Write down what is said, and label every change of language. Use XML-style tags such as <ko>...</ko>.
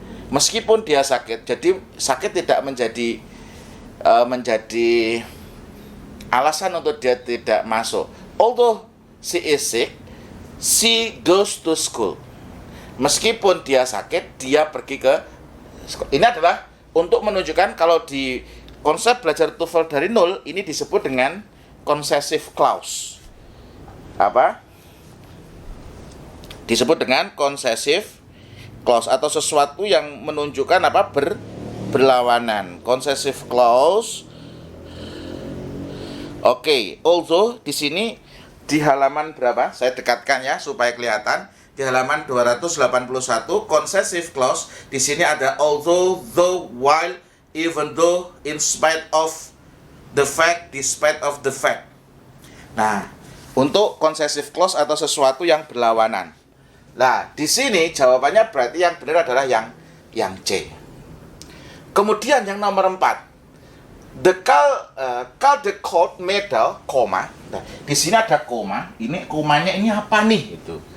<id>Meskipun dia sakit, jadi sakit tidak menjadi alasan untuk dia tidak masuk.</id> <en>Although she is sick, she goes to school.</en> <id>Meskipun dia sakit, dia pergi ke sekolah. Ini adalah untuk menunjukkan kalau di konsep belajar TOEFL dari nol, ini disebut dengan concessive clause. Apa? Disebut dengan concessive clause atau sesuatu yang menunjukkan apa? Berlawanan. Concessive clause. Oke, although di sini di halaman berapa? Saya dekatkan ya supaya kelihatan. Di halaman 281 concessive clause di sini ada although, though, while,</id> <en>even though, in spite of the fact, despite of the fact.</en> <id>Nah, untuk concessive clause atau sesuatu yang berlawanan. Nah, di sini jawabannya berarti yang benar adalah yang C. Kemudian yang nomor 4.</id> <en>The called medal,</en> <id>koma. Nah, di sini ada koma. Ini komanya ini apa nih itu?</id>